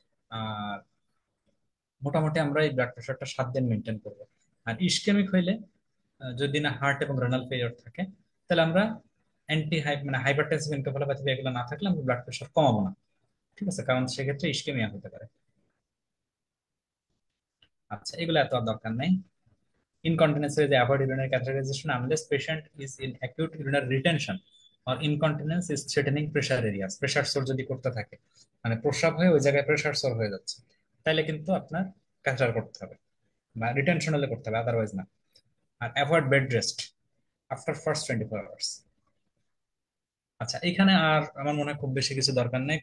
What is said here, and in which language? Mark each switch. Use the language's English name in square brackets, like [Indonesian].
[Bangla] আর মোটামুটি আমরা এই ব্লাড প্রেশারটা 7 দিন মেনটেন করবো। আর ইসকেমিক হইলে, যদি না হার্ট এবং রেনাল ফেলিওর থাকে, তাহলে আমরা অ্যান্টি হাই মানে হাইপারটেনসিভ এনকেফালোপ্যাথি এগুলো না থাকলে আমরা ব্লাড প্রেশার কমাবো না। ঠিক আছে, কারণ সেক্ষেত্রে ইসকেমিয়া হতে পারে। আচ্ছা, এগুলো এত আর দরকার নেই। [English] Incontinence is avoid urinary catheterization unless patient is in acute urinary retention or incontinence is threatening pressure areas. [Bangla] Pressure সোর যদি করতে থাকে, মানে প্রস্রাব হয়ে ওই জায়গায় প্রেসার সোর হয়ে যাচ্ছে, তাহলে কিন্তু আপনার ক্যাথেটার করতে হবে বা রিটেনশন হলে করতে হবে, আদারওয়াইজ না। আর [English] Avoid bed rest after first 24 hours. [Bangla] আচ্ছা, এখানে আর আমার মনে হয় খুব বেশি কিছু দরকার নেই।